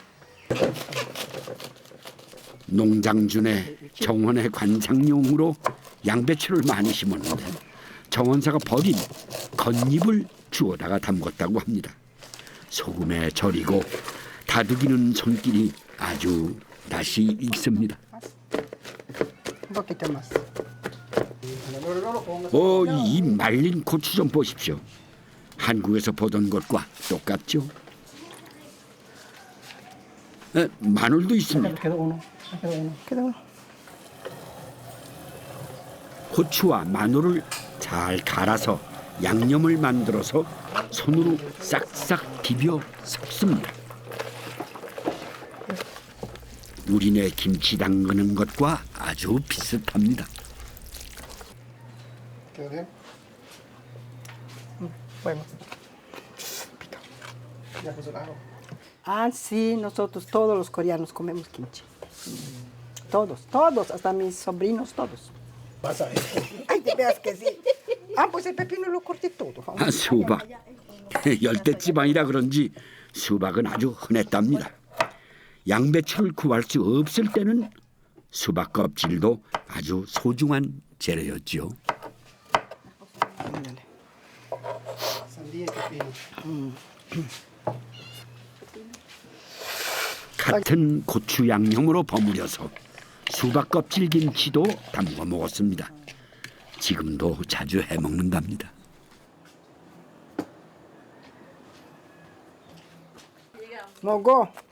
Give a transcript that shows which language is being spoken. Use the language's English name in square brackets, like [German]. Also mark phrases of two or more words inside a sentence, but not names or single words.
[Korean] 농장준의 정원의 관상용으로 양배추를 많이 심었는데 정원사가 버린 겉잎을 주워다가 담궜다고 합니다. 소금에 절이고 다독이는 손길이 아주 낯이 익습니다. [Spanish] Un poquito más. [Korean] 이 말린 고추 좀 보십시오. 한국에서 보던 것과 똑같죠? 마늘도 있습니다. [Spanish] Quedó uno. Quedó uno. Quedó uno. [Korean] 고추와 마늘을 잘 갈아서 양념을 만들어서 손으로 싹싹 비벼 섞습니다. 우리네 김치 담그는 것과 아주 비슷합니다. [Spanish] ¿Quedó bien? Bueno. Pica. Ya puso el ajo. Ah, sí, nosotros todos los coreanos comemos kimchi. Todos, todos, hasta mis sobrinos, todos. Vas a ver. Ay, de veras que sí. Ah, pues el pepino lo corté todo. [Korean] 수박. 열대지방이라 그런지 수박은 아주 흔했답니다. 양배추를 구할 수 없을 때는 수박 껍질도 아주 소중한 재료였죠. [Spanish] Sandía y pepino. [Korean] 같은 고추 양념으로 버무려서 수박 껍질 김치도 담궈 먹었습니다. 지금도 자주 해 먹는답니다. 먹어.